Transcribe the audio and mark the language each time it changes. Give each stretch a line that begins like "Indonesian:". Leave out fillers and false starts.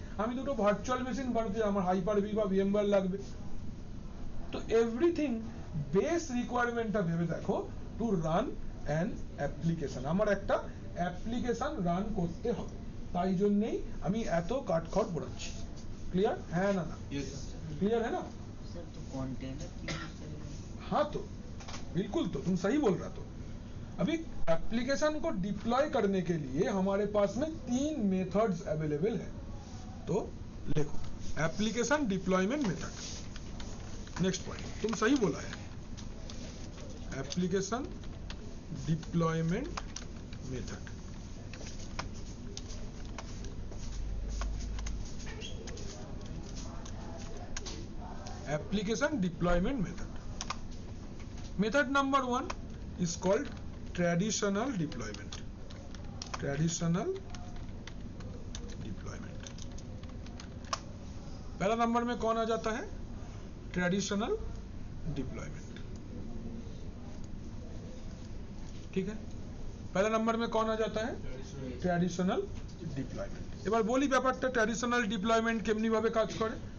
Bangla: আমি দুটো virtual machine বানাতে চাই, আমার হাইপার-ভি বা VMware লাগবে। তো এভরিথিং বেস রিকোয়ারমেন্টটা ভেবে দেখো,
English: to run an application,
Bangla: আমার একটা অ্যাপ্লিকেশন রান করতে হবে, তাই জন্যই আমি এত কাঠখড় পোড়াচ্ছি।
Hindi: क्लियर है ना? क्लियर है ना? सर तो कंटेनर क्यों यूज करेंगे? हाँ तो बिल्कुल, तो तुम सही बोल रहा। तो अभी एप्लीकेशन को डिप्लॉय करने के लिए हमारे पास में 3 मेथड्स अवेलेबल है। तो देखो, application deployment method, next point, तुम सही बोला है, application deployment method.
English: application deployment method number 1 is called traditional deployment
Hindi: पहला नंबर में कौन आ जाता है? Traditional deployment. ठीक है, पहला नंबर में कौन आ जाता है? Traditional deployment.
Bangla: এবার বলি ব্যাপারটা ট্র্যাডিশনাল ডিপ্লয়মেন্ট কেমনি ভাবে কাজ করে।